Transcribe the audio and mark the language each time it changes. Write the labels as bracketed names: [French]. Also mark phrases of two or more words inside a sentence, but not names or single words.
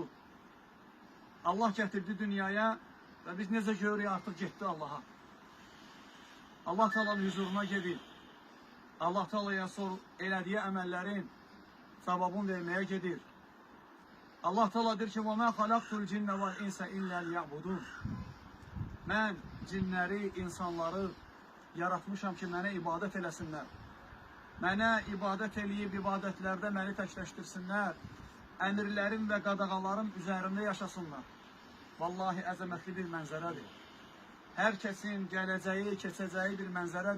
[Azerbaijani] Allah gətirdi dünyaya və biz necə görürük artıq getdi Allaha. Allah Teala'nın huzuruna gedir. Allah Teala'ya elədiyi əməllərin cavabını verməyə gedir. Allah Teala deyir ki, [Arabic] وَمَا خَلَقْتُ الْجِنَّ وَالْاِنْسَ إِلَّا لِيَعْبُدُونَ. [Azerbaijani] Mən cinləri, insanları yaratmışam ki, mənə ibadət eləsinlər. Mənə ibadət eləyib, ibadətlərdə məni təkləşdirsinlər. Əmirlərim və qadağalarım üzərində yaşasınlar. Vallahi əzəmətli bir mənzərədir. Hər kəsin gələcəyi, keçəcəyi bir mənzərədir.